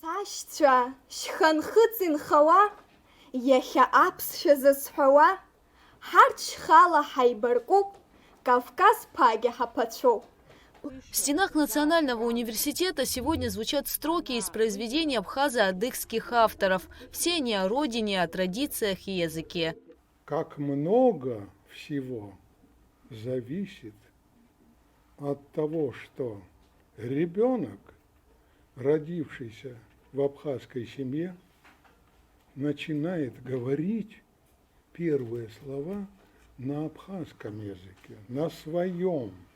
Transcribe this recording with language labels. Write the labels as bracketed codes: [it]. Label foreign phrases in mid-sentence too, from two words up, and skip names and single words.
[ab] Ашьцәа шьханхыҵ инхауа, иахьа аԥсшәа зазҳәауа, ҳарҭ шьхала ҳаибаркуп, Кавказ ԥагьа ҳаԥацәоуп. [ru] В стенах Национального университета сегодня звучат строки из произведений абхазо-адыгских авторов. Все они о родине, о традициях и языке. Как много всего зависит от того, что ребенок, родившийся в абхазской семье, начинает говорить первые слова на абхазском языке, на своем.